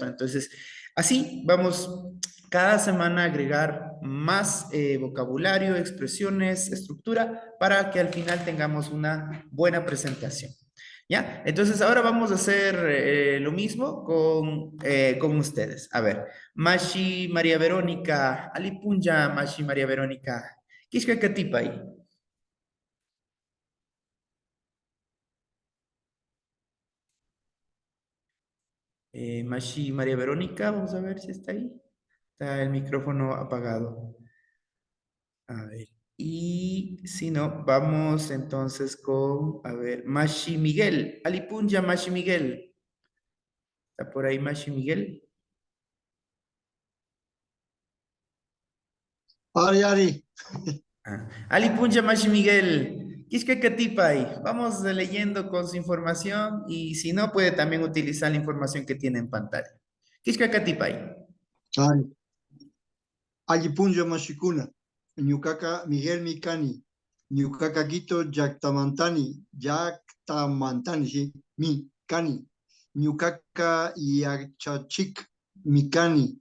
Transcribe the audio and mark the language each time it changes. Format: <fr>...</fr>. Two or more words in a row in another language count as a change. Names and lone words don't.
<es>Entonces, así vamos cada semana a agregar más vocabulario, expresiones, estructura, para que al final tengamos una buena presentación. ¿Ya? Entonces, ahora vamos a hacer lo mismo con ustedes. A ver,</es> <qu>Mashi María Verónica, Alipunja Mashi María Verónica, Kishka Katipai.</qu> <es>Mashi María Verónica, vamos a ver si está ahí. Está el micrófono apagado. A ver. Y si no, vamos entonces con, a ver, Mashi Miguel.</es> <qu>Alipunja, Mashi Miguel.</qu> <es>¿Está por ahí Mashi Miguel?</es> <qu>Ari, Ari. Ali Puncha Mashi Miguel, Quisque Catipay.</qu> <es>Vamos leyendo con su información y si no, puede también utilizar la información que tiene en pantalla.</es> <qu>Quisque Catipay. Ari. Allipunlla mashikuna. Ñukaka Miguel Mikani. Ñukaka Quito Yaktamantani, sí. Mikani. Ñukaka Yachachik Mikani.</qu>